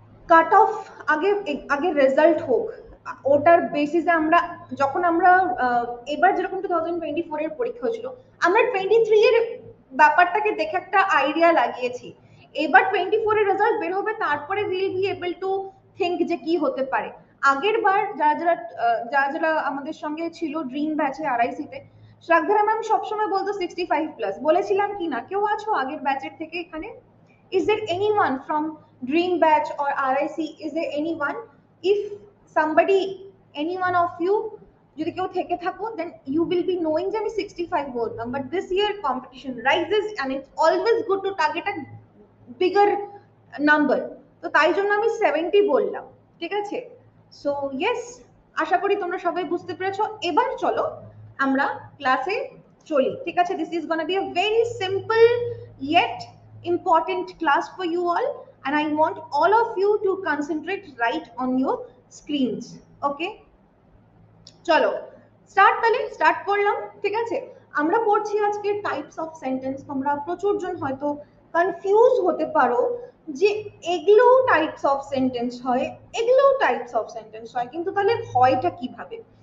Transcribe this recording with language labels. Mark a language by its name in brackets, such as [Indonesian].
[Bangla] Cut off আগে আগে result হোক, ওটার বেসিসে আমরা যখন আমরা এবার যেরকম 2024 এর পরীক্ষা হয়েছিল, আমরা 23 এর ব্যাপারটাকে দেখে একটা আইডিয়া লাগিয়েছি। এবার 24 এর রেজাল্ট বের হবে, তারপরে [English] will be able to think [Bangla] যে কি হতে পারে। আগের বার যারা যারা যারা যারা আমাদের সঙ্গে ছিল ড্রিম ব্যাচে আরআইসিতে, শ্রাদ্ধা ম্যাম সবসময় বলতো 65+, বলেছিলাম কি না? কেউ আছো আগের ব্যাচের থেকে এখানে? [English] Is there anyone from Dream Batch or RIC? Is there anyone? If somebody, any one of you, [Bangla] যদি কেউ থেকে থাকো, [English] then you will be knowing [Bangla] যে আমি 65 বলতাম। [English] But this year competition rises and it's always good to target a bigger number. [Bangla] তো তাই জন্য আমি 70 বললাম, ঠিক আছে? [English] so yes, [Bangla] আশা করি তোমরা সবাই বুঝতে পেরেছো। এবার চলো আমরা ক্লাসে চলি, ঠিক আছে? [English] This is gonna be a very simple yet important class for you all, and I want all of you to concentrate right on your screens. [Bangla] Okay, চলো স্টার্ট, তাহলে স্টার্ট করলাম, ঠিক আছে? আমরা পড়ছি আজকে টাইপস অফ সেন্টেন্স। তোমরা প্রচুর জন হয়তো কনফিউজ হতে পারো যে এগুলো টাইপস অফ সেন্টেন্স হয়, এগুলো টাইপস অফ সেন্টেন্স হয়, কিন্তু তাহলে হয়টা কিভাবে?